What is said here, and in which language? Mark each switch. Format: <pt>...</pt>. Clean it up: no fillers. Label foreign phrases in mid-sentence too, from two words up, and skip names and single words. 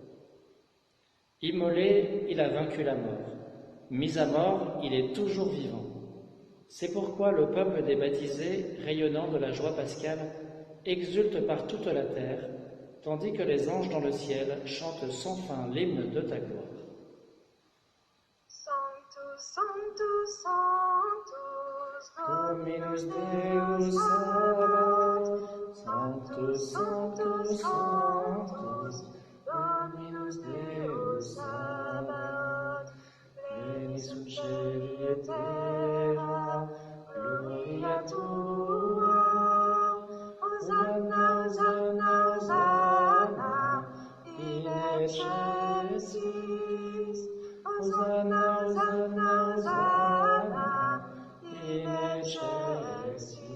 <fr>Immolé, il a vaincu la mort. Mis à mort, il est toujours vivant. C'est pourquoi le peuple des baptisés, rayonnant de la joie pascale, exulte par toute la terre, tandis que les anges dans le ciel chantent sans fin l'hymne de ta gloire.</fr> <la>Sanctus, Sanctus, Sanctus, Dominus Deus Sabaoth, Sanctus, Sanctus, Sanctus, Dominus Deus Sabaoth, pleni sub cieli et terra, gloria tua, Hosanna, Hosanna, Hosanna, in excelsis, Hosanna, Hosanna, Hosanna, in excelsis,</la>